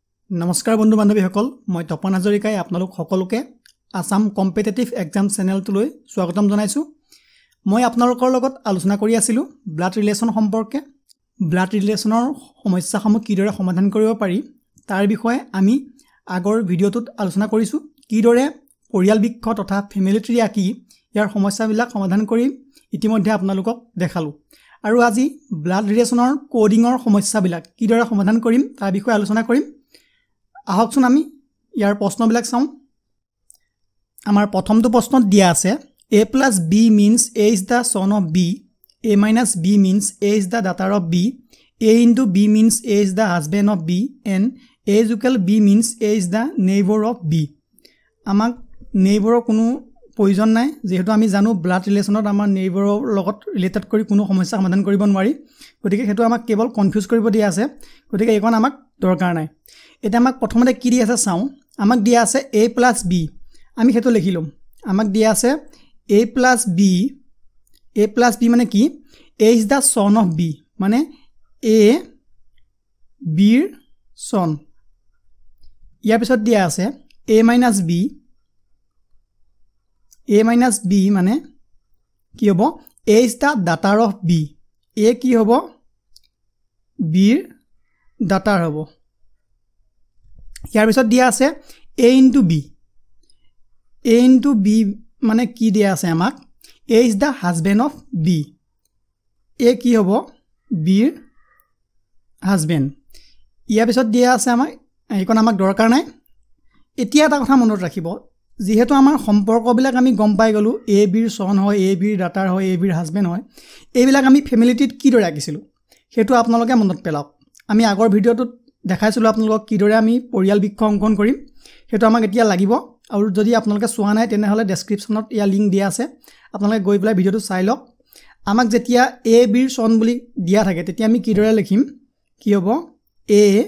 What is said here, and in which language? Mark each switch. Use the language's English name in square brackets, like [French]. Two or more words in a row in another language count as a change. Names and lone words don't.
[Assamese] নমস্কাৰ বন্ধু বান্ধৱীসকল মই তপন হাজৰিকাই আপোনালোক সকলোকে আসাম [English] competitive exam [Assamese] চেনেলটোলৈ স্বাগতম জনাইছো মই আপোনালোকৰ লগত আলোচনা কৰি আছিলো [English] blood relation [Assamese] সম্পৰ্কে [English] blood relationৰ [Assamese] সমস্যাসমূহ কিদৰে সমাধান কৰিব পাৰি তাৰ বিষয়ে আমি আগৰ ভিডিঅটোত আলোচনা কৰিছো কিদৰে পৰিয়াল বৃক্ষ তথা [English] family tree [Assamese] আকি ইয়াৰ সমস্যাবিলাক সমাধান কৰি ইতিমধ্যে আপোনালোকক দেখালো আৰু আজি [English] blood relationৰ codingৰ [Assamese] সমস্যাবিলাক কিদৰে সমাধান কৰিম তাৰ বিষয়ে আলোচনা কৰিম আহকচোন আমি ইয়াৰ প্ৰশ্নবিলাক চাওঁ আমাৰ প্ৰথমটো প্ৰশ্নত দিয়া আছে [English] a plus b means a is the son of b a minus b means a is the daughter of b a into b means a is the husband of b and a is equal b means a is the neighbor of b [Assamese] আমাক নেইবৰৰ কোনো প্ৰয়োজন নাই যেহেতু আমি জানো [English] blood relationত [Assamese] আমাৰ নেইবৰৰ লগত ৰিলেটেড কৰি কোনো সমস্যা সমাধান কৰিব নোৱাৰি গতিকে হেতু আমাক কেৱল কনফিউজ কৰিব দিয়া আছে গতিকে এইখন আমাক দৰকাৰ নাই এটা আমাক প্ৰথমতে কি দিয়া আছে চাওঁ আমাক দিয়া আছে [English] a plus b [Assamese] আমি হেতু লিখিলম আমাক দিয়া আছে [English] a plus b [Assamese] মানে কি [English] a is the son of b [Assamese] মানে a b ৰ son ইয়াৰ পিছত দিয়া আছে [English] a minus [Assamese] b মানে কি হ'ব [English] a is the daughter of b [Assamese] a কি হ'ব b ৰ daughter হ'ব ইয়াৰ পিছত দিয়া আছে [English] a into b [Assamese] মানে কি দিয়া আছে আমাক [English] a is the husband of [Assamese] b a কি হ'ব b ৰ husband ইয়াৰ পিছত দিয়া আছে আমাক এইখন আমাক দৰকাৰ নাই এতিয়া এটা কথা মনত ৰাখিব যেহেতু আমাৰ সম্পৰ্কবিলাক আমি গম পাই গলো a b ৰ son হয় a b ৰ daughter হয় a b ৰ husband হয় এইবিলাক আমি ফ্যামিলিটিত কি দৰে ৰাখিছিলো হেতু আপোনালোকে মনত পেলাওক আমি আগৰ ভিডিঅটোত দেখাইছিলো আপোনালোকক কিদৰে আমি পৰিয়াল বৃক্ষ অংকন কৰিম হেতু আমাক এতিয়া লাগিব আৰু যদি আপোনালোকে চোৱা নাই তেনে হলে ডেসক্ৰিপচনত ইয়া লিংক দিয়া আছে আপোনালোকে গৈ পেলাই ভিডিঅটো চাই লওক আমাক যেতিয়া a b ৰ son বুলি দিয়া থাকে তেতিয়া আমি কিদৰে লিখিম কি হ'ব a